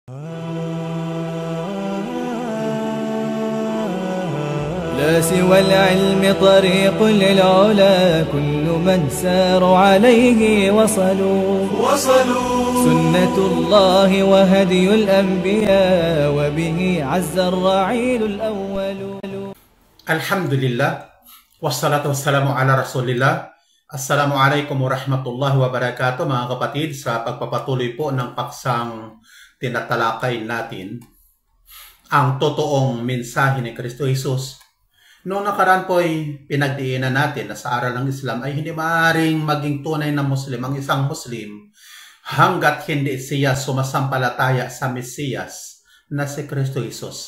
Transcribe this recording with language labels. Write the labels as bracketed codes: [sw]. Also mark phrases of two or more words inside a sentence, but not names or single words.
[ar] لا سوى العلم طريق للعلا، كل من ساروا عليه وصلوا. سنة الله وهدي الأنبياء، وبه عز الرعيل الأول. الحمد لله والصلاة والسلام على رسول الله. السلام عليكم ورحمة الله وبركاته, [tl] mga kapatid, sa pagpapatuloy po ng paksang tinatalakay natin ang totoong mensahe ni Kristo Jesus. Noong nakaraan po ay pinagdiinan natin na sa aral ng Islam ay hindi maaaring maging tunay na Muslim ang isang Muslim hanggat hindi siya sumasampalataya sa Mesiyas na si Kristo Jesus.